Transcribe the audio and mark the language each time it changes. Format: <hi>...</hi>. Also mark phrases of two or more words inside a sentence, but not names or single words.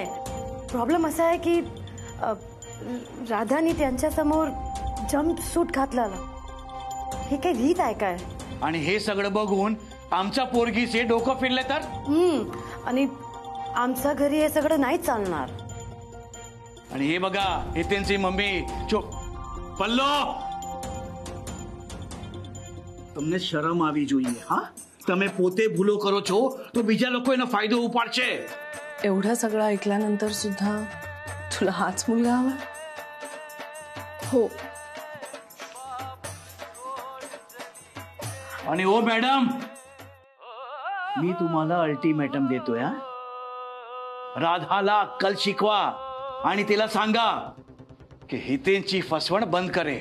<mr>प्रॉब्लेम असा आहे की राधाने त्यांच्या समोर</mr> <en>jump suit</en> <mr>घातला. हे काही रीत आहे काय? आणि हे सगळं बघून आमच्या पोरगीचे डोकं फिरले तर? आणि आमच्या घरी हे सगळं नाही चालणार. आणि हे बघा, हितेनची मम्मी पल्लो,</mr> <gu>તમને શરમ આવી જોઈએ. હા, તમે પોતે ભૂલો કરો છો તો બીજા લોકો એનો ફાયદો ઉપાડશે.</gu> <mr>एवढं सगळं ऐकल्यानंतर सुद्धा तुला हाच मुलगा हवा? हो. आणि ओ मॅडम, मी तुम्हाला अल्टिमेटम देतोय. राधाला अक्कल शिकवा आणि तिला सांगा की हितेनची फसवण बंद करे.</mr>